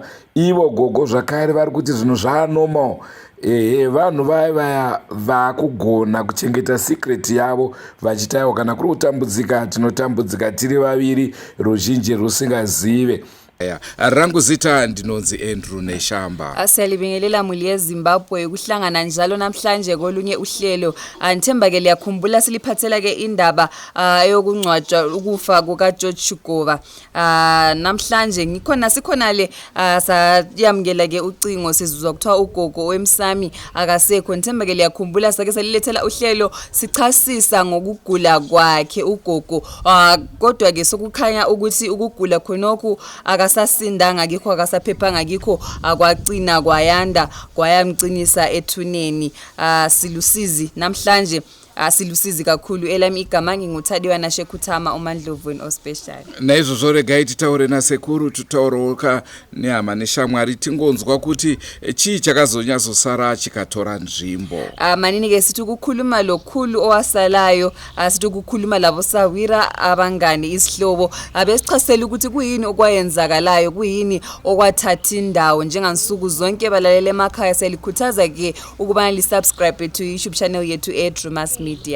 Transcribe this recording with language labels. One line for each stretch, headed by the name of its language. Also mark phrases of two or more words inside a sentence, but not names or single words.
Shona: Ivo gogo zvakare vari kuti zvinhu zvanormal. Vanhu vaya vakugona kuchengeta secret yavo vachitaiwa kana kuri kutambudzika tinotambudzika tiri vaviri, ruzhinji rusingazive. Rangu zita ndinonzi Andrew Neshamba.
North Ndebele: Siyalibingelela muli yeZimbabwe ukuhlangana njalo namhlanje kolunye uhlelo. Ngithemba ke liyakhumbula siliphathela ke indaba eyokungcwatshwa ukufa kukaGeorge Gogo. Namhlanje sikhona le sayamukela ke ucingo sizuzwa kuthiwa ugogo weMusami akasekho. Ngithemba ke liyakhumbula sake salilethela uhlelo sichasisa ngokugula kwakhe ugogo. Kodwa ke sokukhanya ukuthi ukugula khonokho akasasindanga ngikho akasaphephanga ngikho akwagcina kwayanda kwayamcinisa ethuneni. Silusizi namhlanje, silusizi kakhulu. Elami igama nginguThadiwa Nashekuthama uMandlovweni ospecial.
Shona: Naizvozvo regai titaure nasekuru, tutauroka nehama neshamwari tingonzwa kuti chii chakazonyazosara chikatora nzvimbo.
North Ndebele: Manini ke sithi ukukhuluma lokhulu owasalayo, sithi ukukhuluma labo sawira abangani isihlobo, abesichasela ukuthi kuyini okwayenzakalayo, kuyini okwathatha indawo. Njengansuku zonke balalele emakhaya selikhuthaza ke ukubana lisubscribe
English: to YouTube channel
North Ndebele: yethu Drewmas Media.